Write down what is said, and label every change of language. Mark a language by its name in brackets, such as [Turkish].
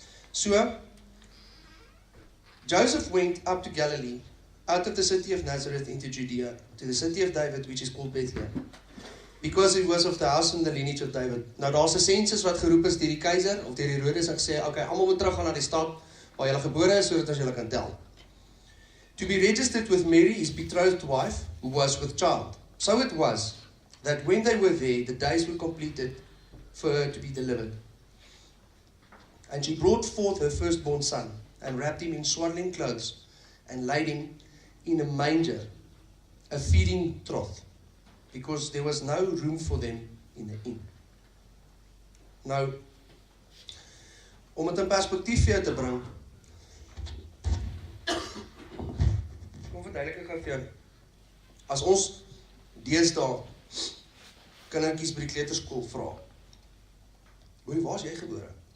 [English] So, Joseph went up to Galilee, out of the city of Nazareth into Judea, to the city of David, which is called Bethlehem, because it was of the house and the lineage of David. [Afrikaans] Nou daar's 'n sensus wat geroep is deur die keiser, of deur die Herodes, en gesê, okay, almal moet terug gaan na die stad, waar julle gebore is, sodat ons julle kan tel. [English] To be registered with Mary, his betrothed wife, who was with child. So it was, that when they were there, the days were completed for her to be delivered. And she brought forth her firstborn son, and wrapped him in swaddling clothes, and laid him in a manger, a feeding trough, because there was no room for them in the inn. [Afrikaans] Nou, om het in perspektief vir jou te bring, kom verduidelik ek vir jou, as ons deesdae kindertjies by die kleuterskool vra, hoorie, waar is jy gebore?